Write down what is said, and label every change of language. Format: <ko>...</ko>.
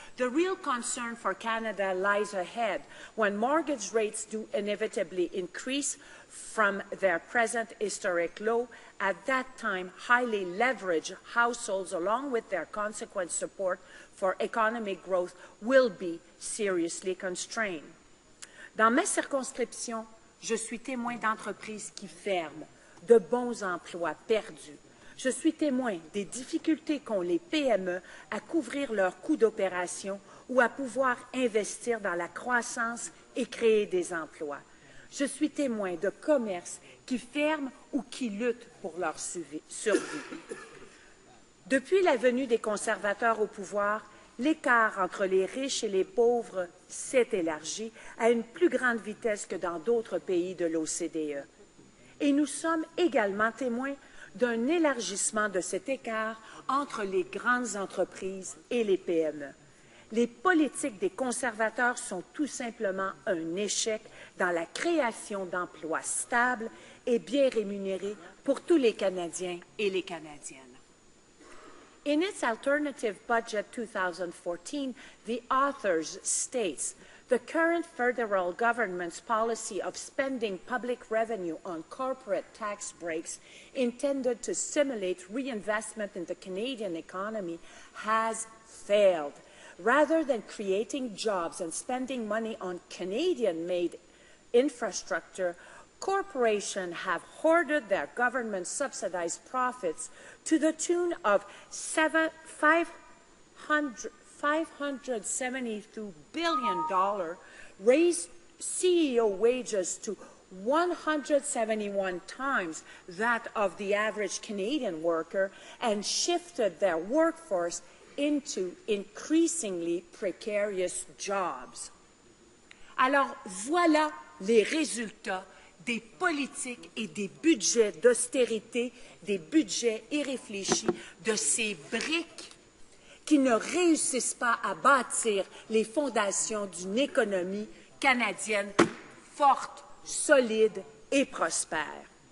<en>The real concern for Canada lies ahead when mortgage rates do inevitably increase from their present historic low. At that time, highly leveraged households, along with their consequent support for economic growth, will be seriously constrained.</en> <fr>Dans ma circonscription, je suis témoin d'entreprises qui ferment, de bons emplois perdus. Je suis témoin des difficultés qu'ont les PME à couvrir leurs coûts d'opération ou à pouvoir investir dans la croissance et créer des emplois. Je suis témoin de commerces qui ferment ou qui luttent pour leur survie. Depuis la venue des conservateurs au pouvoir, l'écart entre les riches et les pauvres s'est élargi à une plus grande vitesse que dans d'autres pays de l'OCDE. Et nous sommes également témoins d'un élargissement de cet écart entre les grandes entreprises et les PME. Les politiques des conservateurs sont tout simplement un échec dans la création d'emplois stables et bien rémunérés pour tous les Canadiens et les Canadiennes.</fr> <en>In its alternative budget 2014, the authors states the current federal government's policy of spending public revenue on corporate tax breaks intended to stimulate reinvestment in the Canadian economy has failed. Rather than creating jobs and spending money on Canadian-made infrastructure, corporations have hoarded their government-subsidized profits to the tune of $572 billion, raised CEO wages to 171 times that of the average Canadian worker, and shifted their workforce into increasingly precarious jobs.</en> <fr>Alors, voilà les résultats des politiques et des budgets d'austérité, des budgets irréfléchis, de ces briques qui ne réussissent pas à bâtir les fondations d'une économie canadienne forte, solide et prospère.</fr>